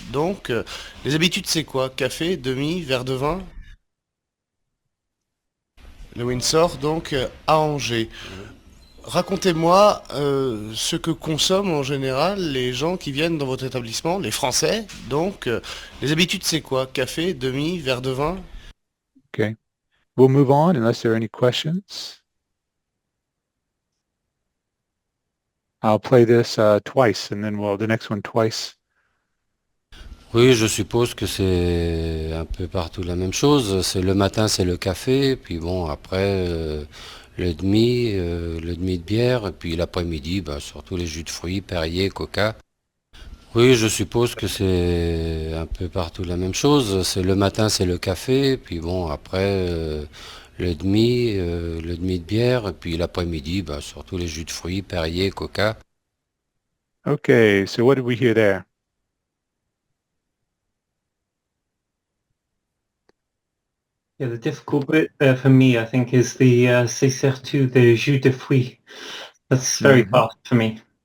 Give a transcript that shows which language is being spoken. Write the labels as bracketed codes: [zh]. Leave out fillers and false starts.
[fr] Donc, les habitudes, c'est quoi? Café, demi, verre de vin? Le Windsor, donc, à Angers. Racontez-moi ce que consomment en général les gens qui viennent dans votre établissement, les Français. Donc, les habitudes, c'est quoi? Café, demi, verre de vin? [en] Okay. We'll move on unless there are any questions. I'll play this twice and then the next one twice. [fr] Oui, je suppose que c'est un peu partout la même chose. C'est le matin, c'est le café, puis bon, après, le demi de bière, et puis l'après-midi, bah, surtout les jus de fruits, Perrier, Coca. Oui, je suppose que c'est un peu partout la même chose. C'est le matin, c'est le café, puis bon, après, le demi de bière, et puis l'après-midi, bah, surtout les jus de fruits, Perrier, Coca. [en] Okay, so what did we hear there? Yeah, the difficult bit for me, I think, is the [fr] c'est surtout [en] the [fr] jus de fruits. [en] That's very Mhm. fast for me.